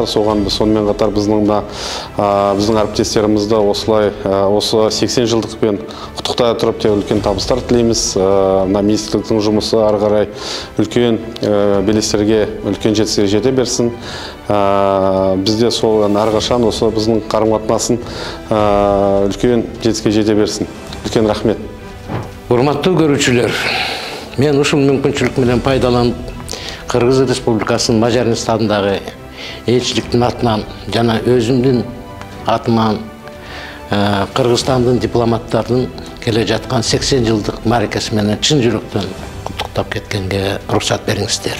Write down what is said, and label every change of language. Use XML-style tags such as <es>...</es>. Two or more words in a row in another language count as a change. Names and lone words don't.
<kk>Соған сонымен қатар біздің әріптестерімізді осылай осы 80 жылдықпен құттықтай тұрып үлкен табыстар тілейміз. Министрліктің жұмысы ары қарай үлкен белестерге, үлкен жетістікке жете берсін. Бізде сол әрқашан осы біздің қарым-қатынасын үлкен жетістікке жете берсін. Үлкен рахмет.</kk> <ky>Урматтуу көрүүчүлөр, мен ушул мүмкүнчүлүк менен пайдаланып Кыргыз Республикасынын Мажарстандагы элчиликтин атынан жана өзүмдүн атыман Кыргызстандын дипломаттардын келе жаткан 80 жылдык мааракеси менен чын жүрөктөн куттуктап кеткенге уруксат бериңиздер.</ky>